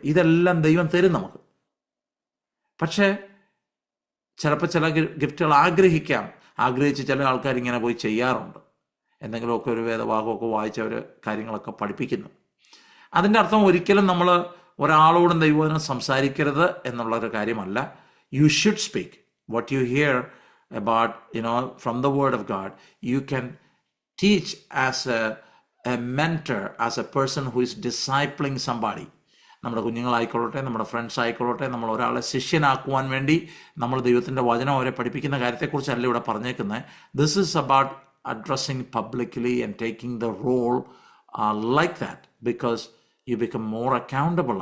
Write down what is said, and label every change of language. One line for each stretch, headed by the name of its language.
Malayalam: ഇതെല്ലാം ദൈവം തരും നമുക്ക്. പക്ഷേ ചിലപ്പോൾ ചില ഗിഫ്റ്റുകൾ ആഗ്രഹിച്ച് ചില ആൾക്കാർ ഇങ്ങനെ പോയി ചെയ്യാറുണ്ട്. എന്തെങ്കിലുമൊക്കെ ഒരു വേദഭാഗമൊക്കെ വായിച്ച് അവർ കാര്യങ്ങളൊക്കെ പഠിപ്പിക്കുന്നു. അതിൻ്റെ അർത്ഥം ഒരിക്കലും നമ്മൾ ഒരാളോടും ദൈവവചനം സംസാരിക്കരുത് എന്നുള്ളൊരു കാര്യമല്ല.
English: You should speak what you hear about, from the word of God. You can teach as a mentor, as a person who is discipling somebody.
Malayalam: നമ്മുടെ കുഞ്ഞുങ്ങളായിക്കൊള്ളട്ടെ, നമ്മുടെ ഫ്രണ്ട്സ് ആയിക്കൊള്ളട്ടെ, നമ്മൾ ഒരാളെ ശിഷ്യനാക്കുവാൻ വേണ്ടി നമ്മൾ ദൈവത്തിൻ്റെ വചനം അവരെ പഠിപ്പിക്കുന്ന കാര്യത്തെക്കുറിച്ചല്ല ഇവിടെ പറഞ്ഞേക്കുന്നത്.
English: This is about addressing publicly and taking the role like that, because you become more accountable.